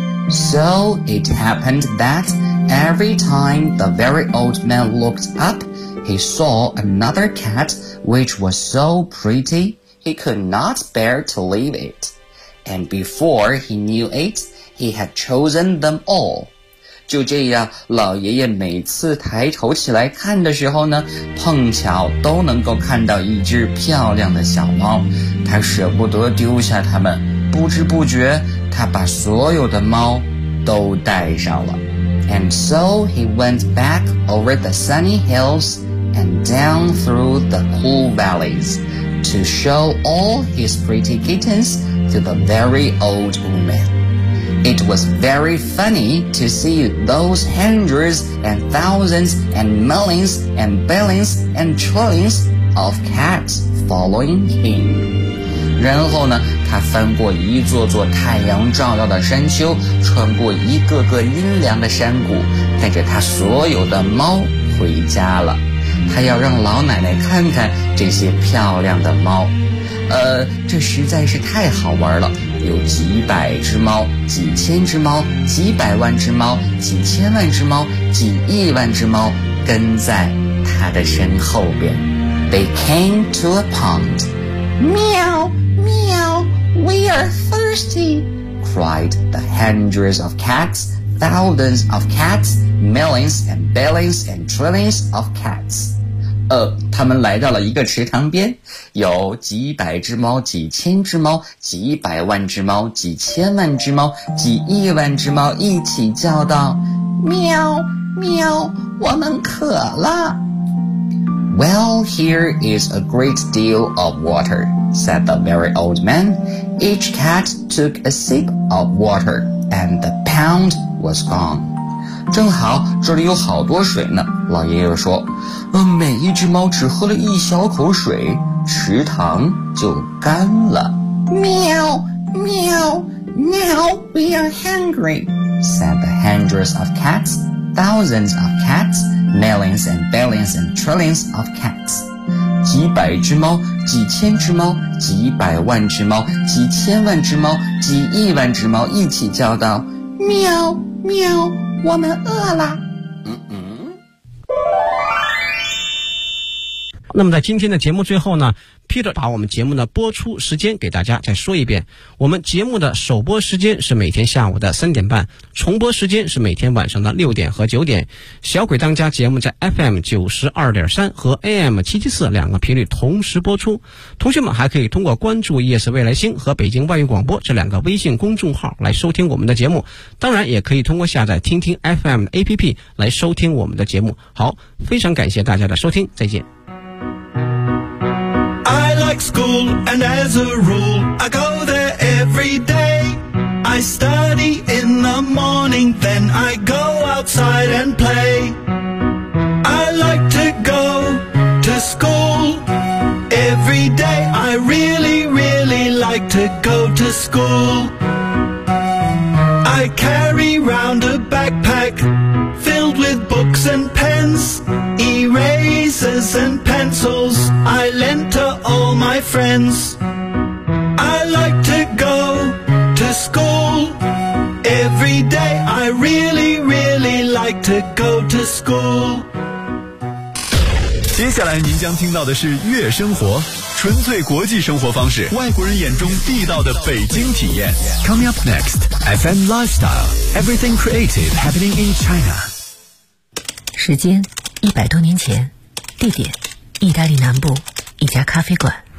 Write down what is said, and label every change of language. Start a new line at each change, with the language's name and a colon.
English: So it happened that every time the very old man looked up, he saw another cat which was so pretty, he could not bear to leave it. And before he knew it, he had chosen them all.
Chinese: 就这样，老爷爷每次抬头起来看的时候呢，碰巧都能够看到一只漂亮的小猫，他舍不得丢下它们，不知不觉他把所有的猫都带上了。
English: And so he went back over the sunny hills and down through the cool valleys to show all his pretty kittens to the very old woman. It was very funny to see those hundreds and thousands and millions and billions and trillions of cats following him.
Chinese: 然后呢，他翻过一座座太阳照耀的山丘，穿过一个个阴凉的山谷，带着他所有的猫回家了。他要让老奶奶看看这些漂亮的猫。这实在是太好玩了，有几百只猫，几千只猫，几百万只猫，几千万只猫，几亿万只猫跟在他的身后边。
English: They came to a pond. Meow, meow, we are thirsty, cried the hundreds of cats, thousands of cats, millions and billions and trillions of cats.
Chinese: 他们来到了一个池塘边，有几百只猫，几千只猫，几百万只猫，几千万只猫，几亿万只猫一起叫道，喵喵，我们渴了。
English: Well, here is a great deal of water, said the very old man. Each cat took a sip of water, and the pound was gone.
Chinese: 正好这里有好多水呢，老爷爷说，每一只猫只喝了一小口水，池塘就干了。
English: 喵喵， Now we are hungry, said the hundreds of cats, thousands of cats, millions and billions and trillions of cats.
Chinese: 几百只猫，几千只猫，几百万只猫，几千万只猫，几亿万只猫一起叫道，喵喵，我们饿了。那么在今天的节目最后呢， Peter 把我们节目的播出时间给大家再说一遍，我们节目的首播时间是每天下午的3:30，重播时间是每天晚上的6:00和9:00。小鬼当家节目在 FM92.3 和 AM774 两个频率同时播出，同学们还可以通过关注 ES 未来星和北京外语广播这两个微信公众号来收听我们的节目，当然也可以通过下载听听 FM APP 来收听我们的节目。好，非常感谢大家的收听，再见。
English: like school, and as a rule, I go there every day. I study in the morning, then I go outside and play. I like to go to school every day. I really, really like to go to school. I carry round a backpack filled with books and pens, erasers and pencils I lent to all my friends. I like to go to school every day. I really, really like to go to school.
Chinese: 接下来您将听到的是悦生活，纯粹国际生活方式，外国人眼中地道的北京体验。
English: Coming up next, FM Lifestyle, Everything Creative Happening in China.
Chinese: 时间100多年前，地点意大利南部一家咖啡馆。